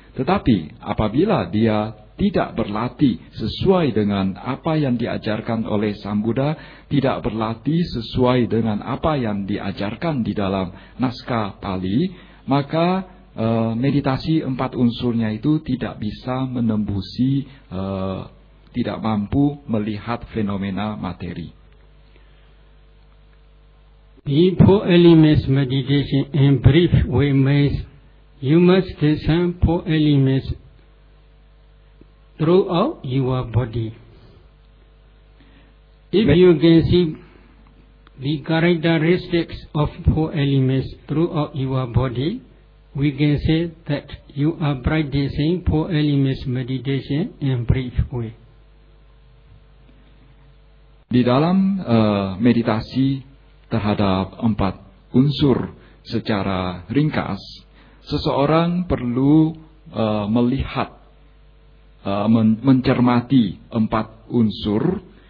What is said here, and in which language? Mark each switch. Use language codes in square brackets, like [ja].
[id] Tetapi apabila dia tidak berlatih sesuai dengan apa yang diajarkan oleh Sang Buddha, tidak berlatih sesuai dengan apa yang diajarkan di dalam naskah Pali, maka meditasi empat unsurnya itu tidak bisa menembusi, tidak mampu melihat fenomena materi. [en] The four elements meditation in brief way means you must discern four elements throughout your body. If you can see the characteristics of four elements throughout your body, we can say that you are practicing four elements meditation in brief way. [id] Di dalam meditasi terhadap empat unsur secara ringkas, seseorang perlu melihat, mencermati empat unsur